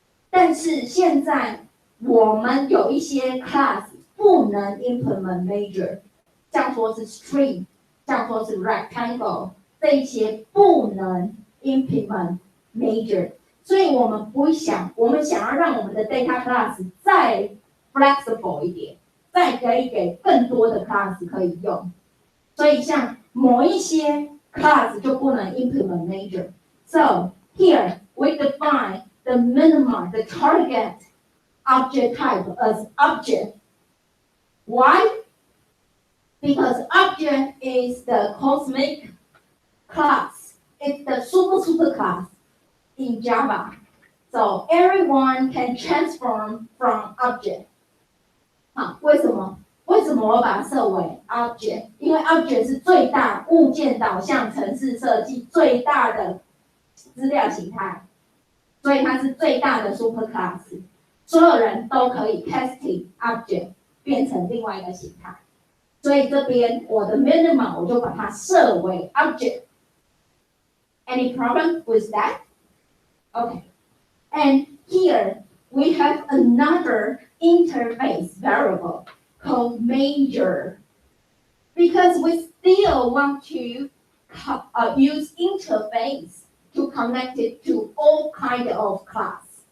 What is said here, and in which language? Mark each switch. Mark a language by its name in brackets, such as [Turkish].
[Chinese] 但是现在我们有一些 class 不能 implement major， 像说是 string， 像说是 rectangle， 这一些不能 implement major。所以我们想要让我们的 data class 再 flexible 一点，再可以给更多的 class 可以用。所以像某一些 class 就不能 implement major。 [English] So here we define the minimum, the target object type as object. Why? Because object is the cosmic class. It's the super class in Java. So everyone can transform from object. [Chinese] 好，为什么我把它设为 object？因为 object 是最大物件导向程式设计最大的资料形态，所以它是最大的 super class。所有人都可以 casting object 变成另外一个形态。所以这边我的 minimum 我就把它设为 object。 [English] Any problem with that? Okay. And here we have another interface variable called major. Because we still want to use interface to connect it to all kinds of class.